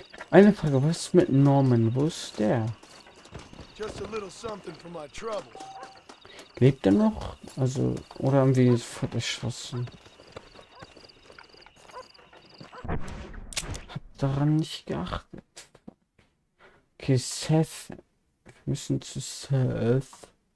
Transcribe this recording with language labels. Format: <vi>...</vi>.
<de>Eine Frage, was ist mit Norman? Wo ist der?</de> <en>Just a little something for my troubles.</en> <de>Lebt er noch? Also, oder haben wir ihn sofort erschossen? Hab daran nicht geachtet. Okay, Seth. Wir müssen zu Seth.</de>